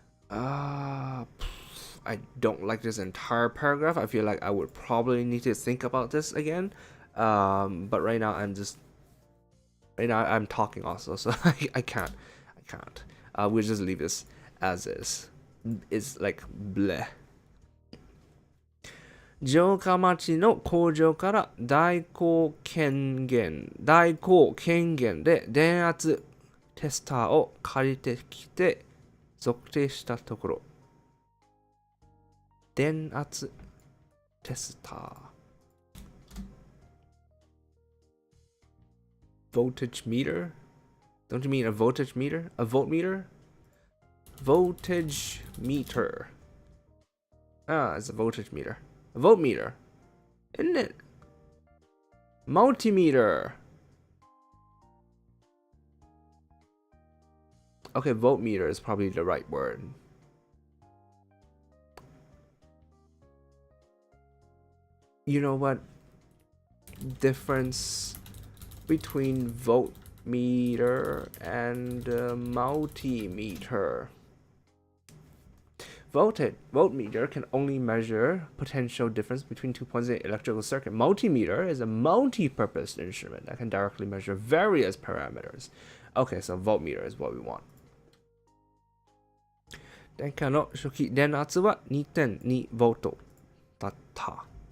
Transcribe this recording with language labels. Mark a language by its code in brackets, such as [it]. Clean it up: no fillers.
[en] I don't like this entire paragraph. I feel like I would probably need to think about this again. But right now I'm talking also, so I can't. We'll just leave this as is. It's like bleh. [ja] 城下町の工場から代行権限で電圧テスターを借りてきて測定したところ、電圧テスター [en] voltage meter? Don't you mean a voltage meter? A voltmeter? Voltage meter. Ah, it's a voltage meter. A voltmeter. Isn't it? Multimeter. Okay, voltmeter is probably the right word. You know what? Difference between voltmeter and multimeter. Voltmeter can only measure potential difference between 2 points in an electrical circuit. Multimeter is a multi-purpose instrument that can directly measure various parameters. Okay, so voltmeter is what we want. [ja] 電荷の初期電圧は 2.2 V だった。